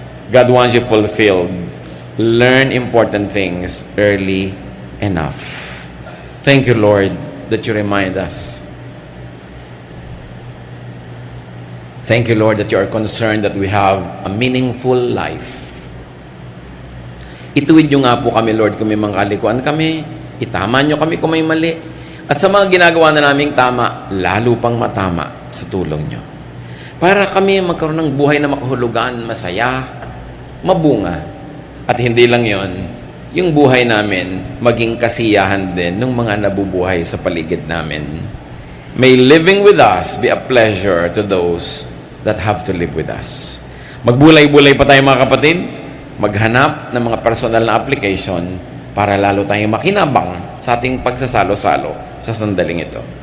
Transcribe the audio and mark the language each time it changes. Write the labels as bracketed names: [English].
[English] God wants you fulfilled. Learn important things early enough. Thank you, Lord, that you remind us. Thank you, Lord, that you are concerned that we have a meaningful life. [Filipino] Ituwid nyo nga po kami, Lord, kung may mga kalikuan kami. Itama nyo kami kung may mali. At sa mga ginagawa na naming tama, lalo pang matama sa tulong nyo. Para kami magkaroon ng buhay na makahulugan, masaya, mabunga. At hindi lang yon, yung buhay namin maging kasiyahan din ng mga nabubuhay sa paligid namin. [English] May living with us be a pleasure to those that have to live with us. [Filipino] Magbulay-bulay pa tayo mga kapatid. Maghanap ng mga personal na application para lalo tayong makinabang sa ating pagsasalo-salo sa sandaling ito.